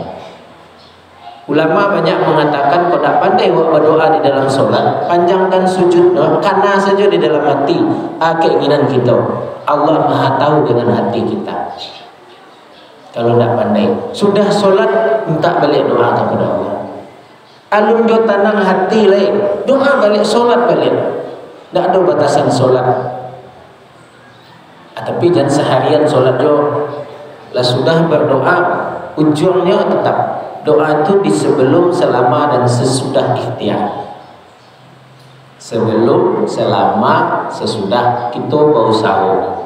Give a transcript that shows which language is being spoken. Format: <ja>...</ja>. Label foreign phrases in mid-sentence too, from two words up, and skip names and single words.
<id>Ulama banyak mengatakan kalau tak pandai buat berdoa di dalam solat, panjangkan sujud, karena saja di dalam hati keinginan kita. Allah Maha tahu dengan hati kita. Kalau tak pandai, sudah solat minta balik doa kepada Allah.</id> <min>Alun jo tanang hati lain, doa balik, solat balik.</min> <id>Tak ada batasan solat. Tapi jangan seharian solat jo. Lah sudah berdoa, ujungnya tetap doa itu di sebelum, selama dan sesudah ikhtiar. Sebelum, selama, sesudah kita bau sahur.</id>